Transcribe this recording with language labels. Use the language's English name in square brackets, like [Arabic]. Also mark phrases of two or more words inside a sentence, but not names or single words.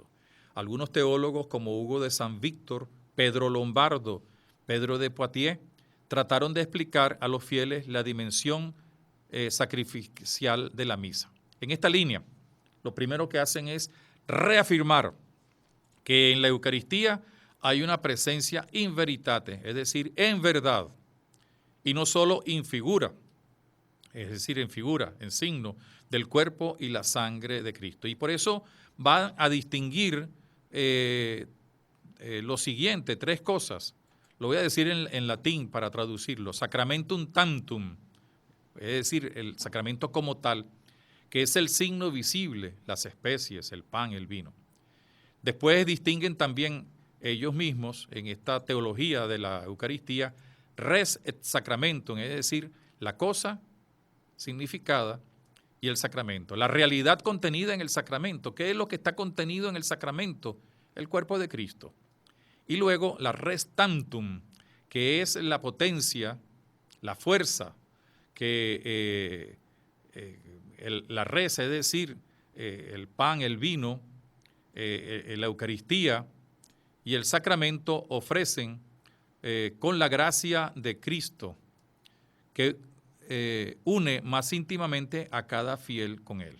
[Spanish] Algunos teólogos como Hugo de San Víctor, Pedro Lombardo, Pedro de Poitiers, trataron de explicar a los fieles la dimensión sacrificial de la misa. En esta línea, lo primero que hacen es reafirmar que en la Eucaristía hay una presencia [Latin] in veritate, [Spanish] es decir, en verdad, y no solo [Latin] in figura, [Spanish] es decir, en figura, en signo del cuerpo y la sangre de Cristo. Y por eso van a distinguir lo siguiente, tres cosas. Lo voy a decir en latín para traducirlo. [Latin] Sacramentum tantum, [Spanish] es decir, el sacramento como tal, que es el signo visible, las especies, el pan, el vino. Después distinguen también ellos mismos en esta teología de la Eucaristía, [Latin] res et sacramentum, [Spanish] es decir, la cosa significada y el sacramento. La realidad contenida en el sacramento. ¿Qué es lo que está contenido en el sacramento? El cuerpo de Cristo. Y luego la [Latin] res tantum, [Spanish] que es la potencia, la fuerza, que la res, es decir, el pan, el vino, la Eucaristía y el sacramento ofrecen con la gracia de Cristo, que une más íntimamente a cada fiel con él.